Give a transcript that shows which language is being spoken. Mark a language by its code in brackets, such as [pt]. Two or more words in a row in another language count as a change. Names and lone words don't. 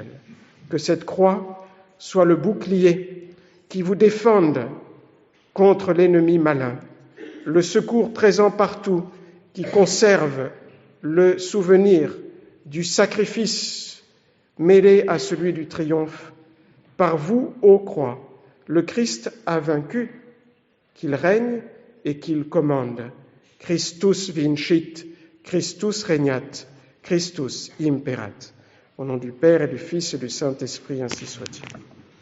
[fr] Que cette croix soit le bouclier qui vous défende contre l'ennemi malin, le secours présent partout qui conserve le souvenir du sacrifice mêlé à celui du triomphe. Par vous, ô croix, le Christ a vaincu, qu'il règne et qu'il commande. [la] Christus vincit, Christus regnat, Christus imperat. [fr] Au nom du Père et du Fils et du Saint-Esprit, ainsi soit-il.